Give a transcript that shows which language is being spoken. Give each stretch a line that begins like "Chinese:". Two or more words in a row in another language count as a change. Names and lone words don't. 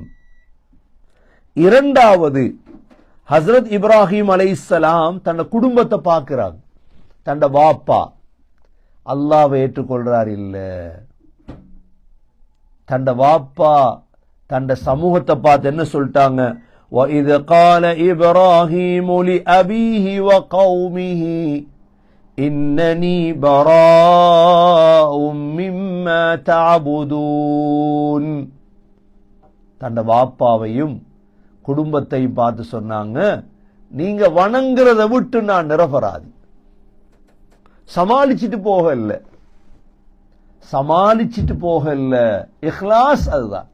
Tamil: இரண்டாவது, ஹஜ்ரத் இப்ராஹிம் அலைஹிஸ்ஸலாம் தன் குடும்பத்தை பார்க்கிறாங்க. தன் வாப்பா அல்லாஹ்வை ஏற்றுக்கொள்றார் இல்ல, தன் வாப்பா தன் சமூகத்தை பார்த்து என்ன சொல்லிட்டாங்க?
Arabic: وَإِذْ قَالَ إِبْرَاهِيمُ لِأَبِيهِ وَقَوْمِهِ إِنَّنِي بَرَاءٌ مِّمَّا تَعْبُدُونَ.
Tamil: தன் வாப்பாவையும் குடும்பத்தையும் பார்த்து சொன்னாங்க, நீங்க வணங்குறத விட்டு நான் நிரபராதி. சமாளிச்சிட்டு போகல. இஹ்லாஸ் அதுதான்.